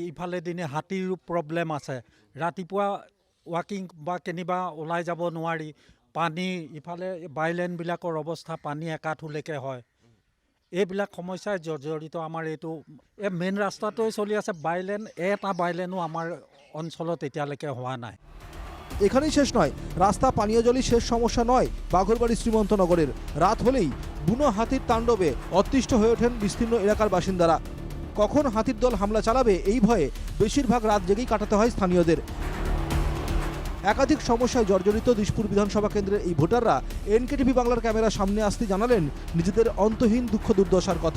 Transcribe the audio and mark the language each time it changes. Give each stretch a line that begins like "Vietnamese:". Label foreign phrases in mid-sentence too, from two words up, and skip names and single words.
Assamese: ইফালে দিনে হাতীৰ প্ৰব্লেম আছে। ৰাতিপুৱা ৱাকিং বা কেনিবা ওলাই যাব নোৱাৰি। পানী ইফালে বাইলেনবিলাকৰ অৱস্থা পানী একাঠুলৈকে হয়। এইবিলাক সমস্যাই জড়িত আমাৰ এইটো মেইন ৰাস্তাটোৱে চলি আছে। বাইলেন এটা বাইলেনো আমাৰ অঞ্চলত এতিয়ালৈকে হোৱা নাই।
Bangla: এখানেই শেষ নয়, রাস্তা পানীয় জলই শেষ সমস্যা নয় বাঘরবাড়ি শ্রীমন্তনগরের। রাত হলেই বুনো হাতির তাণ্ডবে অতিষ্ঠ হয়ে ওঠেন বিস্তীর্ণ এলাকার বাসিন্দারা। কখন হাতির দল হামলা চালাবে এই ভয়ে বেশিরভাগ রাত জেগেই কাটাতে হয় স্থানীয়দের। একাধিক সমস্যায় জর্জরিত দিশপুর বিধানসভা কেন্দ্রের এই ভোটাররা এনকেটিভি বাংলার ক্যামেরার সামনে আসতে জানালেন নিজেদের অন্তহীন দুঃখ দুর্দশার কথা।